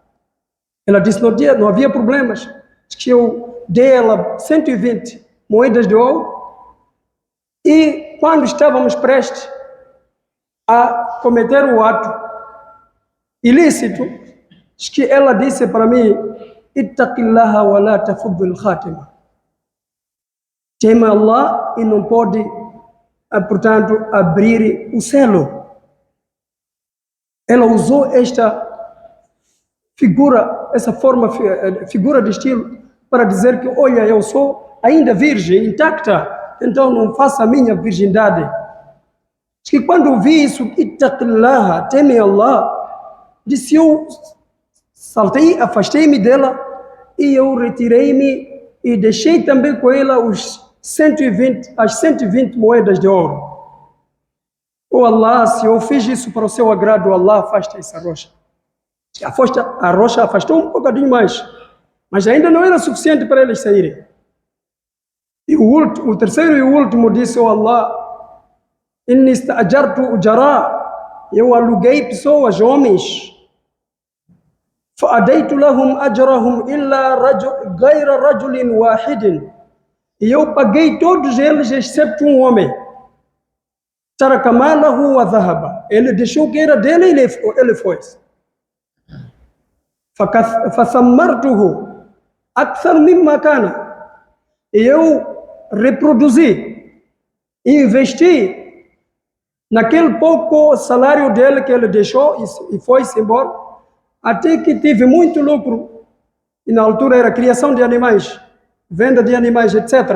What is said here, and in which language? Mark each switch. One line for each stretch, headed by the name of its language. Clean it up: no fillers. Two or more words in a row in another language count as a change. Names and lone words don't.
Portuguese: Ela disse: não havia problemas. Diz que eu dei a ela 120 moedas de ouro. E quando estávamos prestes a cometer o ato ilícito, diz que ela disse para mim:
Arabic: اتق الله ولا تفض الخاتم.
Portuguese: Tema Allah e não pode, portanto, abrir o selo. ela usou esta figura, essa forma, figura de estilo, para dizer que, olha, eu sou ainda virgem, intacta, então não faça a minha virgindade. Diz que quando vi isso, ittaqillaha, teme Allah, disse eu saltei, afastei-me dela e eu retirei-me e deixei também com ela as 120 moedas de ouro. Oh Allah, se eu fiz isso para o seu agrado, Allah afasta essa rocha. A rocha afastou um bocadinho mais, mas ainda não era suficiente para eles saírem. E o terceiro e o último disse,
Arabic: oh Allah, إني استأجرت أجراء,
Portuguese: eu aluguei pessoas, homens,
Arabic: فأديت لهم أجرهم إلا غير رجل واحد,
Portuguese: e eu paguei todos eles exceto um homem.
Arabic: ترك ماله وذهب,
Portuguese: ele deixou o que era dele e ele foi.
Arabic: فثمرته أكثر مما كان,
Portuguese: e eu reproduzi e investi naquele pouco salário dele que ele deixou e foi-se embora, até que tive muito lucro, e na altura era criação de animais, venda de animais, etc.